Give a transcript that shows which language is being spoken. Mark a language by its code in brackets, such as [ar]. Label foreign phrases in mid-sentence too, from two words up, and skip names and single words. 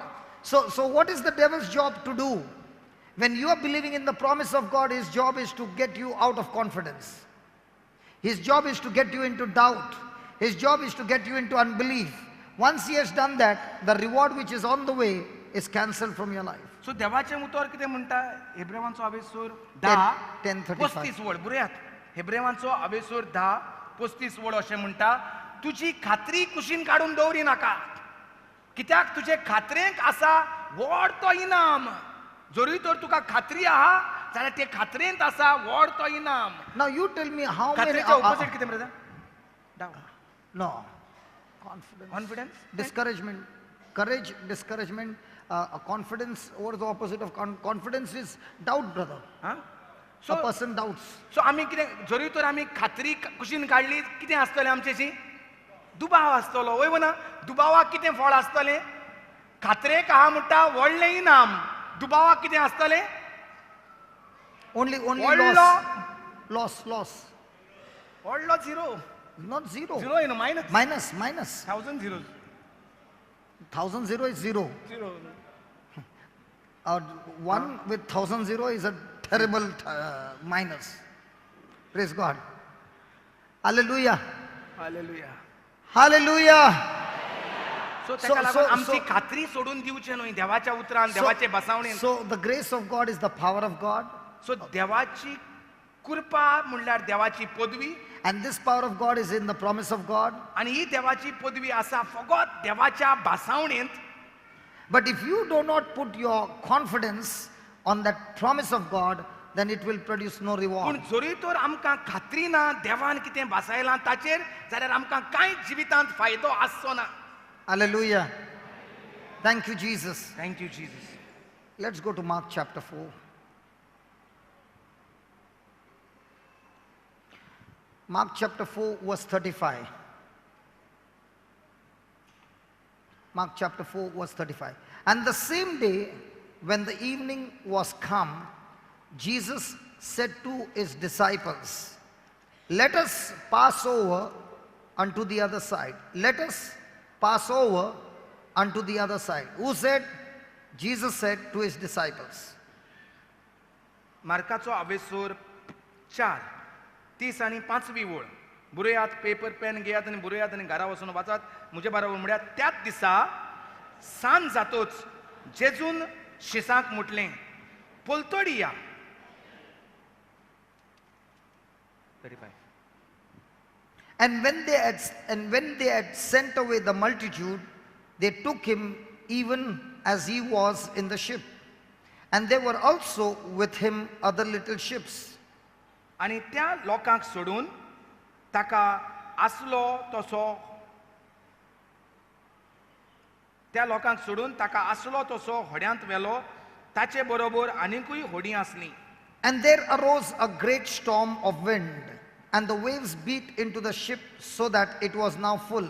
[en] So what is the devil's job to do? When you are believing in the promise of God, his job is to get you out of confidence. His job is to get you into doubt. His job is to get you into unbelief. Once he has done that, the reward which is on the way is cancelled from your life. [kok] सो देवाचें उतर कितें म्हणटा? हेब्रेवांचो अभेसूर 10 10:35. 35 वड बरयात. हेब्रेवांचो अभेसूर 10 35 वड अशें म्हणटा, तुजी खात्री कुशीन काडून दवरी नाका, कित्याक तुजे खात्रेंत आसा व्हड तो इनाम. जरी तर तुका खात्री आहा जाल्यार ते खात्रेंत आसा व्हड तो इनाम. [en] Now you tell me how many... [kok] खात्रेच्या ऑपोजिट कितें ब्रदर? [en] डाउट. No. Confidence. कॉन्फिडन्स. Discouragement. Courage, discouragement. Confidence, what is the opposite of confidence? Is doubt, brother. हां? A person doubts. [kok] सो आमी कितें जरी तर आमी खात्री कुशीन काडली, कितें आसतलें आमचेशी? दुबाव आसतलो, वय वना? दुबावाक कितें फळ आसतलें? खात्रेक आहा म्हणटा व्हडलें इनाम, दुबावाक कितें आसतलें? [en] Only [kok] व्हडलो [en] loss. [kok] व्हडलो झिरो. [en] Not zero. zero in minus. Minus. 1000 झिरो. 1000 zero is zero. झिरो. One with 1000 zero is a terrible minus. Praise God. Hallelujah. हालेलुया. Hallelujah. [kok] सो तेका लागून आमची खात्री सोडून दिवचे न्हय देवाच्या उतरान, देवाचे बसावणेन. [en] So the grace of God is the power of God. [kok] सो देवाची कृपा म्हणल्यार देवाची पदवी, [en] And this power of God is in the promise of God. [kok] आनी ही देवाची पदवी आसा फकत देवाच्या बसावणेंत. [en] But if you do not put your confidence on that promise of God, then it will produce no [kok] पूण [en] reward. [kok] जरी तर आमकां खात्री ना देवान कितें बसायलां ताचेर, जाल्यार आमकां कांयच जिवितांत फायदो आसचो ना. [en] Hallelujah. Thank you, Jesus. thank you Jesus. Let's go to Mark chapter 4. Mark chapter 4, verse 35. Mark chapter 4, verse 35. And the same day, when the evening was come, Jesus said to his disciples, let us pass over unto the other side. Let us pass over unto the other side. Who said? Jesus said to his disciples. [kok] मार्काचो अभेसूर 4 30 आनी 5वी ओळ. बरयात, पेपर पेन घेयात आनी बरयात आनी घरा वचून वाचात. म्हजे बरोबर म्हळ्यार त्याच दिसा सांज जातोच जेजून शिसांक म्हटलें, पलतडी या. 35. [en] And when they had sent away the multitude, they took him even as he was in the ship. And there were also with him other little ships. [kok] आनी त्या लोकांक सोडून ताका आसलो तसो होड्यांत व्हेलो, ताचे बरोबर आनीकूय होडी आसली. [en] And there arose a great storm of wind, and the waves beat into the ship so that it was now full.